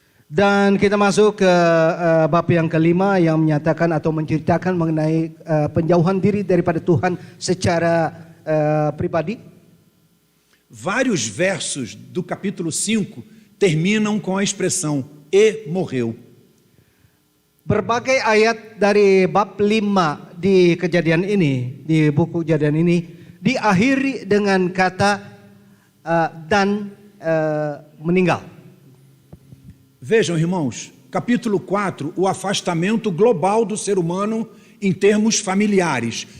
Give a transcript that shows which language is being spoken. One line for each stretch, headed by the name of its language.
Indonesian: Dan kita masuk ke bab yang kelima yang menyatakan atau menceritakan mengenai penjauhan diri daripada Tuhan secara pribadi.
Portuguese: Vários versos do capítulo 5 terminam com a expressão "e morreu".
Indonesian: Berbagai ayat dari bab 5 di kejadian ini, di buku kejadian ini, diakhiri dengan kata dan meninggal.
Portuguese: Vejam, irmãos, capítulo 4, o afastamento global do ser humano em termos familiares.